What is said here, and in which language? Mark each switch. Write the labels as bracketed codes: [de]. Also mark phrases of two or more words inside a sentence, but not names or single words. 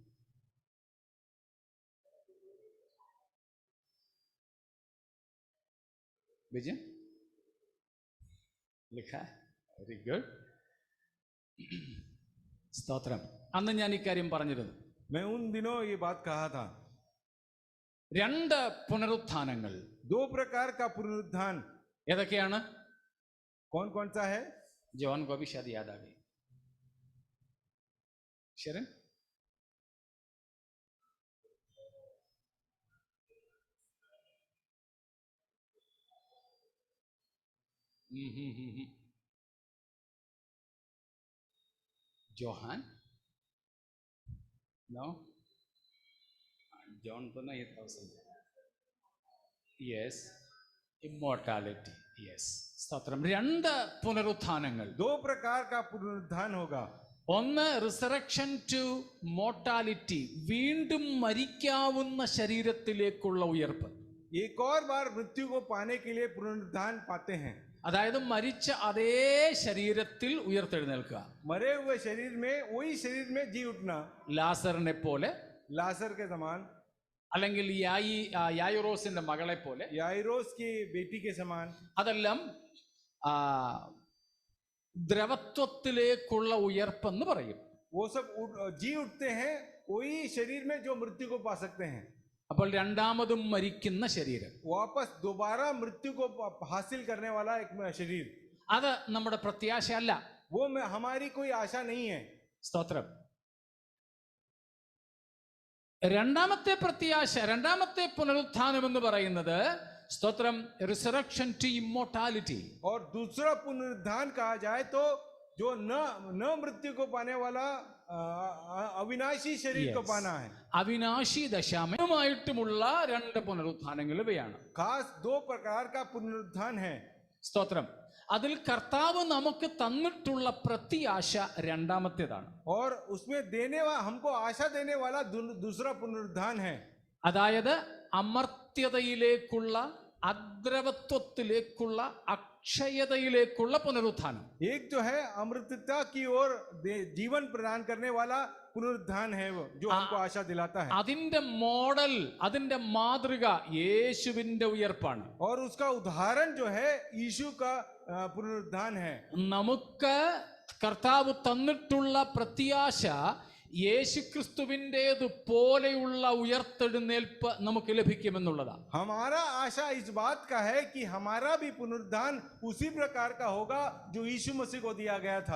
[hi] विजय लिखा है? [en] very good. [ml] സ്തോത്രം. അന്ന് ഞാൻ ഇക്കാര്യം പറഞ്ഞിരുന്നു. [hi] मैं उन दिनों ये बात कहा था. [ml] 2 പുനരുത്ഥാനങ്ങൾ. [hi] 2 प्रकार का पुनरुत्थान. [ml] ഏതൊക്കെയാണ്? [hi] कौन कौन सा है? जवान को भी शायद याद आ गई. शरण जोहान नो जॉन तो नहीं था उसमें. [en] Yes, immortality. [ml] യെസ്, സ്തോത്രം. 2 പുനരുത്ഥാനങ്ങൾ. [hi] 2 प्रकार का पुनरुत्थान होगा. [ml] ഒന്ന് [en] resurrection to mortality, [ml] വീണ്ടും മരിക്കാവുന്ന ശരീരത്തിലേക്കുള്ള ഉയർപ്പ്. [hi] एक और बार मृत्यु को पाने के लिए पुनरुत्थान पाते हैं. [ml] അതായത് മരിച്ച അതേ ശരീരത്തിൽ ഉയർത്തെഴുന്നേൽക്കുക. [hi] मरे हुए शरीर में, वही शरीर में जी उठना, [ml] ലാസറിനെ പോലെ, [hi] लासर के समान, [ml] അല്ലെങ്കിൽ യായിറോസിന്റെ മകളെ പോലെ, [hi] याइरोस की बेटी के समान. [ml] അതെല്ലാം ദ്രവത്വത്തിലേക്കുള്ള ഉയർപ്പെന്ന് പറയും. [hi] वो सब जी उठते हैं वही शरीर में जो मृत्यु को पा सकते हैं. [ml] അപ്പോൾ രണ്ടാമതും മരിക്കുന്ന ശരീരം, [hi] वापस दोबारा मृत्यु को हासिल करने वाला एक शरीर, [ml] അത് നമ്മുടെ പ്രത്യാശ അല്ല. [hi] वो हमारी कोई आशा नहीं है. [ml] സ്തോത്രം. രണ്ടാമത്തെ പ്രത്യാശ, രണ്ടാമത്തെ പുനരുത്ഥാനം എന്ന് പറയുന്നത്, സ്തോത്രം, [en] resurrection to immortality. [hi] और दूसरा पुनरुत्थान कहा जाए तो जो न मृत्यु को पाने वाला अविनाशी शरीर को पाना है. [ml] അവിനാശി ദശാമയമായിട്ടുമുള്ള രണ്ട് പുനരുത്ഥാനങ്ങൾ ഇവയാണ്. [hi] खास दो प्रकार का पुनरुत्थान है. [ml] സ്തോത്രം. അതിൽ കർത്താവ് നമുക്ക് തന്നിട്ടുള്ള പ്രത്യാശ രണ്ടാമത്തേതാണ്. [hi] और उसमें हमको आशा देने वाला दूसरा पुनरुत्थान है. [ml] അതായത് അമർത്യതയിലേക്കുള്ള, അദ്രവത്വത്തിലേക്കുള്ള, അക്ഷയതയിലേക്കുള്ള പുനരുത്ഥാനം. [hi] एक जो है अमृतता की ओर जीवन प्रदान करने वाला पुनरुत्थान है, वो जो हमको आशा दिलाता है. [ml] അതിന്റെ മോഡൽ, അതിന്റെ മാതൃക യേശുവിന്റെ ഉയർപ്പാണ്. [hi] और उसका उदाहरण जो है यीशु का पुनरुत्थान है. [ml] നമുക്ക് കർത്താവ് തന്നിട്ടുള്ള പ്രത്യാശ യേശുക്രിസ്തുവിന്റേതു പോലെയുള്ള ഉയർത്തെഴുന്നേൽപ്പ് നമുക്ക് ലഭിക്കുമെന്നുള്ളതാണ്. [hi] हमारा आशा इस बात का है कि हमारा भी पुनरुत्थान उसी प्रकार का होगा जो यीशु मसीह को दिया गया था.